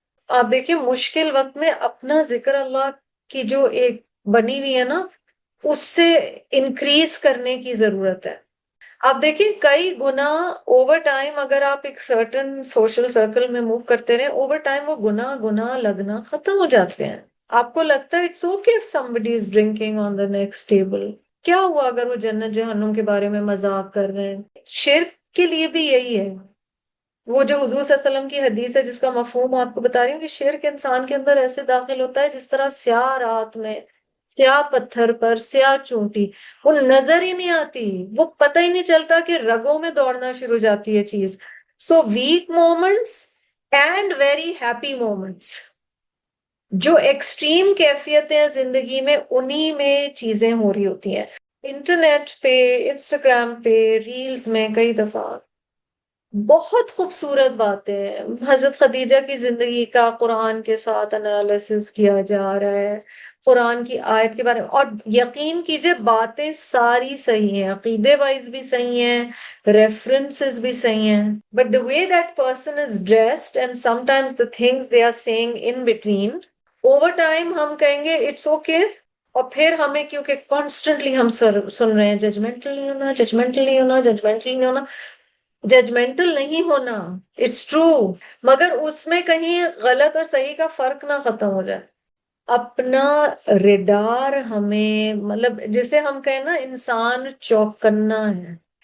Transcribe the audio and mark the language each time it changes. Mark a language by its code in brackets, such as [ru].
[ur] آپ دیکھیں مشکل وقت میں اپنا ذکر اللہ کی جو ایک بنی ہوئی ہے نا، اس سے انکریز کرنے کی ضرورت ہے. آپ دیکھیں کئی گناہ اوور ٹائم، اگر آپ ایک سرٹن سوشل سرکل میں موو کرتے رہیں، اوور ٹائم وہ گناہ لگنا ختم ہو جاتے ہیں. آپ کو لگتا ہے [en] It's okay if somebody is drinking on the next table. [ur] کیا ہوا اگر وہ جنت جہنم کے بارے میں مذاق کر رہے ہیں؟ شرک کے لیے بھی یہی ہے. وہ جو حضور صلی اللہ علیہ وسلم کی حدیث ہے جس کا مفہوم آپ کو بتا رہی ہوں، کہ شرک انسان کے اندر ایسے داخل ہوتا ہے جس طرح سیاہ رات میں سیاہ پتھر پر سیاہ چونٹی، وہ نظر ہی نہیں آتی، وہ پتہ ہی نہیں چلتا کہ رگوں میں دوڑنا شروع ہو جاتی ہے چیز. [en] so weak moments and very happy moments, [ur] جو ایکسٹریم کیفیتیں ہیں زندگی میں، انہی میں چیزیں ہو رہی ہوتی ہیں. انٹرنیٹ پہ، انسٹاگرام پہ، ریلز میں کئی دفعہ بہت خوبصورت باتیں، حضرت خدیجہ کی زندگی کا قرآن کے ساتھ انالیسس کیا جا رہا ہے، قرآن کی آیت کے بارے میں، اور یقین کیجئے باتیں ساری صحیح ہیں، عقیدے وائز بھی صحیح ہیں، ریفرنسز بھی صحیح ہیں. [en] but the way that person is dressed and sometimes the things they are saying in between, over time [ur] ہم کہیں گے [en] It's okay. [ur] اور پھر ہمیں کیونکہ کانسٹنٹلی ہم سن رہے ہیں ججمنٹل نہیں ہونا، ججمنٹل نہیں ہونا، ججمنٹل نہیں ہونا. ججمنٹل نہیں ہونا، [en] it's true, [ur] مگر اس میں کہیں غلط اور صحیح کا فرق نہ ختم ہو جائے. اپنا ریڈار ہمیں، مطلب جسے ہم کہیں نا انسان چوکنا ہے.